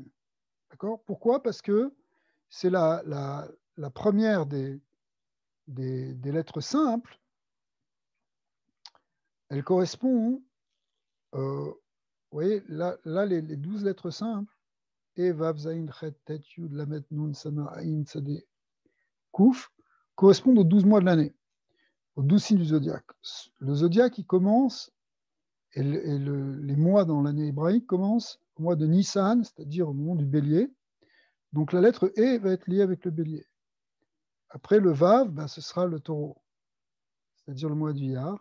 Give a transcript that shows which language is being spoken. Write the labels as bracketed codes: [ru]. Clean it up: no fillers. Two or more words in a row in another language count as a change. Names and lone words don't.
[fr] D'accord? Pourquoi? Parce que c'est la première des lettres simples. Elle correspond, vous voyez, là les 12 lettres simples, E, Vav, Zayin, Chet, Tet, Yud, Lamet, Nun, Samar, Aïn, Tzadé, Kouf, correspondent aux 12 mois de l'année, aux 12 signes du zodiaque. Le zodiaque, il commence, et les mois dans l'année hébraïque commencent au mois de Nissan, c'est-à-dire au moment du bélier. Donc la lettre E va être liée avec le bélier. Après le Vav, ce sera le taureau, c'est-à-dire le mois du Iyar.